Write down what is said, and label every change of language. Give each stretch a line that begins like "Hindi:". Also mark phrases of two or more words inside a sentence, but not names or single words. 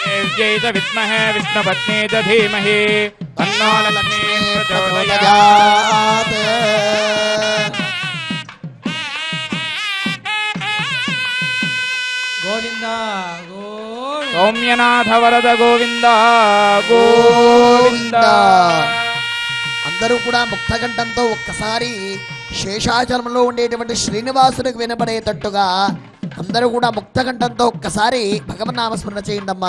Sanskrit: देव्यै च विद्महे विष्णुपत्नी च धीमहि तन्नो लक्ष्मी प्रचोदयात्। గోవింద సౌమ్యనాథ వరద గోవింద గోవింద.
Telugu: అందరూ కూడా ముక్తకంఠంతో ఒక్కసారి శేషాచలంలో ఉండేటువంటి శ్రీనివాసునికి వినపడేటట్టుగా అందరూ కూడా ముక్తకంఠంతో ఒక్కసారి భగవన్నామస్మరణ చేయండి అమ్మా.